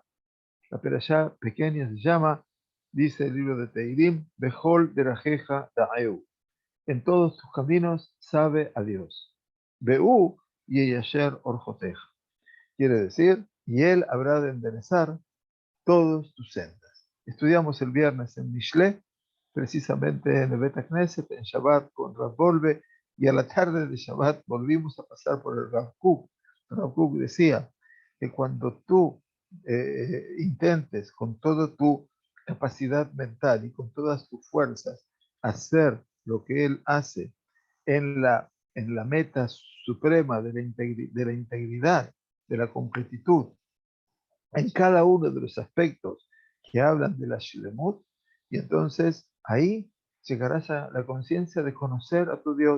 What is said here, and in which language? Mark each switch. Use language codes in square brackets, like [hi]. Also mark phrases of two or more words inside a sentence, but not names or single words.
[es] La perashá pequeña se llama, dice el libro de Teirim, [he] בכל דרכיך דעהו. [es] En todos tus caminos sabe a Dios. [he] והוא יישר ארחתיך. [es] Quiere decir, y Él habrá de enderezar todos tus sendas. Estudiamos el viernes en Mishle, precisamente en el [he] בית כנסת, [es] en Shabbat con Rav Wolbe, y a la tarde de Shabbat volvimos a pasar por el Rav Kook. Rav Kook decía que cuando tú intentes con toda tu capacidad mental y con todas tus fuerzas hacer lo que él hace en la meta suprema de de la integridad, de la completitud, en cada uno de los aspectos que hablan de la Shlemut, y entonces ahí llegarás a la conciencia de conocer a tu Dios.